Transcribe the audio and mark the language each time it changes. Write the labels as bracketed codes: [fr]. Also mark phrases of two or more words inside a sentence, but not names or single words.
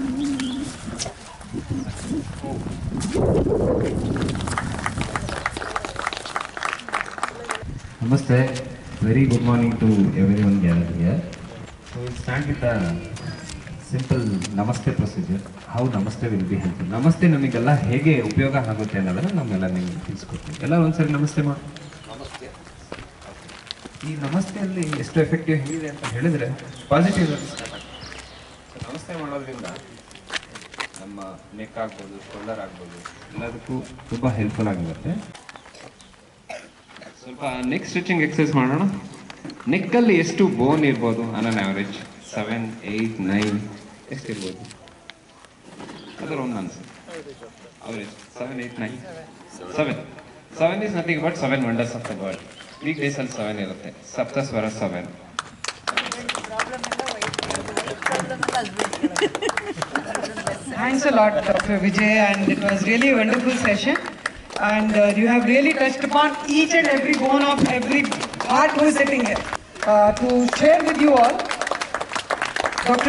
[en] Namaste. Very good morning to everyone gathered here. So we'll start with a simple Namaste procedure. How Namaste will be helpful. [kn] ನಮಸ್ತೆ ನಮಗೆಲ್ಲ ಹೇಗೆ ಉಪಯೋಗ ಆಗುತ್ತೆ ಅನ್ನೋದನ್ನ ನಮ್ಮೆಲ್ಲ ನಿಮಗೆ ತಿಳಿಸ್ಕೊಡ್ತೀನಿ. ಎಲ್ಲರೂ ಒಂದ್ಸರಿ ನಮಸ್ತೆ ಮಾಡಿ. ನಮಸ್ತೆ. ಈ ನಮಸ್ತೆ ಅಲ್ಲಿ ಎಷ್ಟು ಎಫೆಕ್ಟಿವ್ ಹೇಗಿದೆ ಅಂತ ಹೇಳಿದ್ರೆ [en] positive start [kn] ಆಗ್ತದೆ. ನಮಸ್ತೆ ಮಾಡೋದ್ರಿಂದ ನಮ್ಮ ನೆಕ್ ಆಗ್ಬೋದು, ಶೋಲ್ಡರ್ ಆಗ್ಬೋದು ಎಲ್ಲದಕ್ಕೂ ತುಂಬ ಹೆಲ್ಪ್ಫುಲ್ ಆಗಿರುತ್ತೆ. ಸ್ವಲ್ಪ [en] neck stretching exercise [kn] ಮಾಡೋಣ. ನೆಕ್ಕಲ್ಲಿ ಎಷ್ಟು ಬೋನ್ ಇರ್ಬೋದು [en] on an average [kn] 7, 8, 9 ಎಷ್ಟಿರ್ಬೋದು ಅದರ ಒಂದು ಅನ್ಸುತ್ತೆ. [en] Average 7, 8, 9 7 is nothing but 7 wonders of the world. week days [kn] ಅಲ್ಲಿ 7 ಇರುತ್ತೆ. ಸಪ್ತಸ್ವರ 7. [en] Thanks a lot, Dr. Vijay, and it was really a wonderful session. And you have really touched upon each and every bone of every heart who is sitting here. To share with you all, Dr.